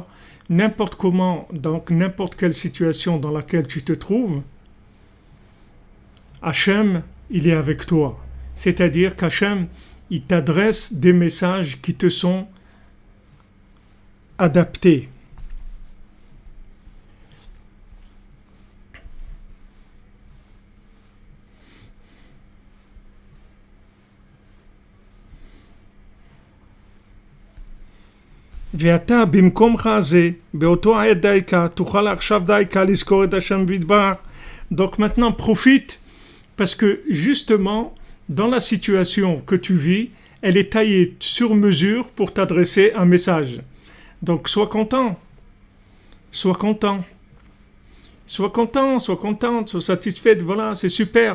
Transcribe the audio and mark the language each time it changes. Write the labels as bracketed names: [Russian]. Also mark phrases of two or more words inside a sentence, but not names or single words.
[French] N'importe comment, donc n'importe quelle situation dans laquelle tu te trouves, Hachem, il est avec toi. C'est-à-dire qu'Hachem, il t'adresse des messages qui te sont adaptés. [Hebrew] ואתה במקומך הזה, באותו עת דייקה, תוכל עכשיו דייקה לזכור את השם בדבר. [French] Donc maintenant profite, parce que justement, dans la situation que tu vis, elle est taillée sur mesure pour t'adresser un message. Donc sois content, sois content, sois content, sois contente, sois satisfaite, voilà, c'est super.